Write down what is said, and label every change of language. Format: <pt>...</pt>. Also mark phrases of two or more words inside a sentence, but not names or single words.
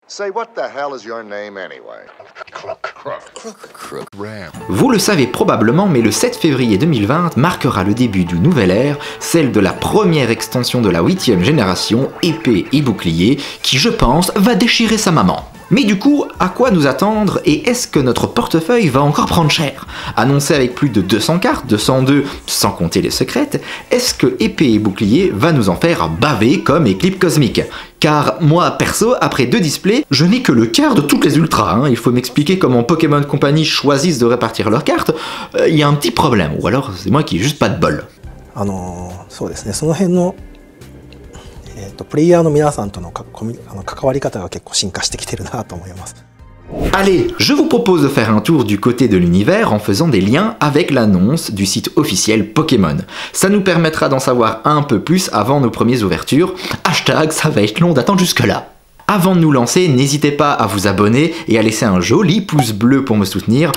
<en>Say, what the hell is your name anyway?</en> <fr>Vous le savez probablement, mais le 7 février 2020 marquera le début d'une nouvelle ère, celle de la première extension de la 8e génération, épée et bouclier, qui je pense va déchirer sa maman. Mais du coup, à quoi nous attendre et est-ce que notre portefeuille va encore prendre cher? Annoncé avec plus de 200 cartes, 202 sans compter les secrètes, est-ce que épée et bouclier va nous en faire baver comme Éclipse Cosmique? Car moi, perso, après 2 displays, je n'ai que le quart de toutes les ultras. Il faut m'expliquer comment Pokémon Company choisissent de répartir leurs cartes. Il y a un petit problème, ou alors c'est moi qui ai juste pas de bol.</fr> <ja>そうですね、その辺のプレイヤーの皆さんとの関わり方が結構進化してきてるなと思います。</ja> <fr>Allez, je vous propose de faire un tour du côté de l'univers en faisant des liens avec l'annonce du site officiel Pokémon. Ça nous permettra d'en savoir un peu plus avant nos premières ouvertures. Hashtag, ça va être long d'attendre jusque-là. Avant de nous lancer, n'hésitez pas à vous abonner et à laisser un joli pouce bleu pour me soutenir.</fr>